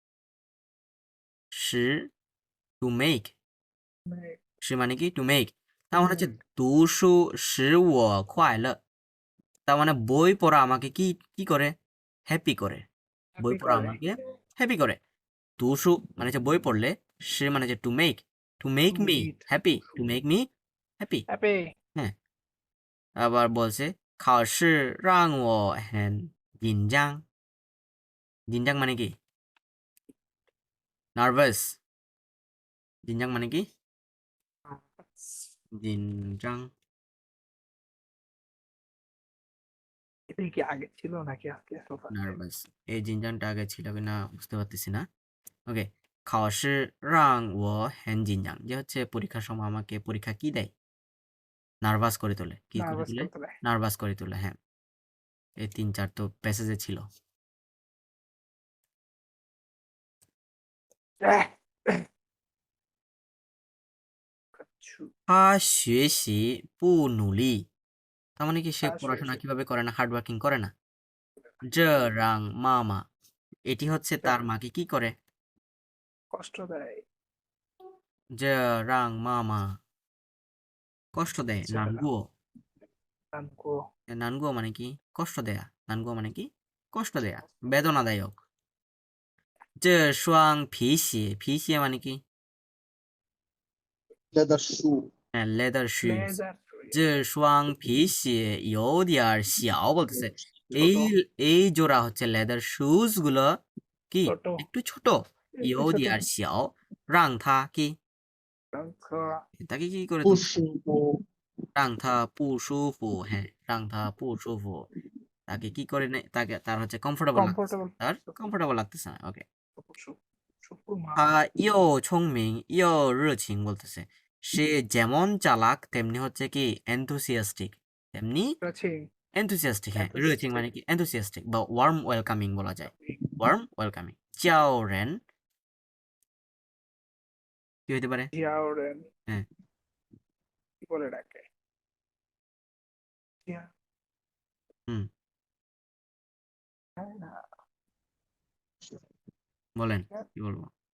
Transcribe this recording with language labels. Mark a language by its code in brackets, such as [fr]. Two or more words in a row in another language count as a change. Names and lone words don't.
[bn] শি [en] to make, [bn] শি মানে কি [en] to make, [bn] তার মানে হচ্ছে [zh] 读书使我快乐, [bn] তার মানে বই পড়া আমাকে কি কি করে, হ্যাপি করে, বই হ্যাপি পড়া করে আমাকে হ্যাপি করে। দুশু মানে হচ্ছে বই পড়লে, সে মানে হচ্ছে [en] to make [bn] টু মি রিড [en] happy, to make me happy. [bn] হ্যাপি হ্যাঁ, আবার বলছে [zh] 考试让我很紧张，紧张 [bn] মানে কি? নার্ভাস। জিনজাং মানে কি? জিনজাং এটা কি আগে ছিল নাকি আজকে আসলো? নার্ভাস, এই জিনজাংটা আগে ছিল কিনা বুঝতে পারতেছি না। ওকে, [zh] 考试让我很紧张 [bn] যে হচ্ছে পরীক্ষার সময় আমাকে পরীক্ষা কি দেয়, নার্ভাস করে তোলে, কি করে নার্ভাস তোলে, করতে দেয় নার্ভাস করে তোলে। হ্যাঁ, এই 3-4 তো প্যাসেজে ছিল। [zh] 他学习不努力， [bn] তার মানে কি সে পড়াশোনা কিভাবে করে না, [en] hard working [bn] করে না। [zh] 这让妈妈, [bn] এটি হচ্ছে তার মাকে কি করে, কষ্ট দেয় [zh] 这让妈妈 [bn] কষ্ট দেয়, আচ্ছা, নানগুও। নানকো নানগুও মানে কি কষ্ট দেয়া, নানগুও মানে কি কষ্ট দেয়া, বেদনাদায়ক। [zh] 这双皮鞋, 皮鞋 [bn] মানে কি? [en] leather shoe, [bn] হ্যাঁ, [en] leather shoes. [bn] লেজার [zh] 这双皮鞋有点小 [bn] বলতেছে, এই ছোট এই জোড়া হচ্ছে [en] leather shoes [bn] গুলো কি ছোট একটু ছোট, একটু [zh] 有 [bn] ছোট [zh] 点小，让它 কি, [bn] নানকো তাকে কি করে [zh] 不 [bn] তুলতে, [zh] 舒服，让它不舒服। হ্যাঁ, 让它不舒服, [bn] তাকে কি করে তাকে তার হচ্ছে কমফোর্টেবল লাগতেছে, কমফোর্টেবল তার কমফোর্টেবল লাগতেছে না। ওকে, মা [zh] 他又聪明又热情 [bn] বলতেছে, সে যেমন চালাক তেমনি হচ্ছে কি enthusiastic, তেমনি রাচিং enthusiastic। হ্যাঁ, 热情 মানে কি enthusiastic বা [en] warm welcoming [bn] বলা যায়, [en] warm welcoming। [zh] 叫人 [bn] কি হতে পারে? জিয়াওরেন হ্যাঁ, কি বলে ডাকে জিয়া হুম, না বলেন কি বলবো।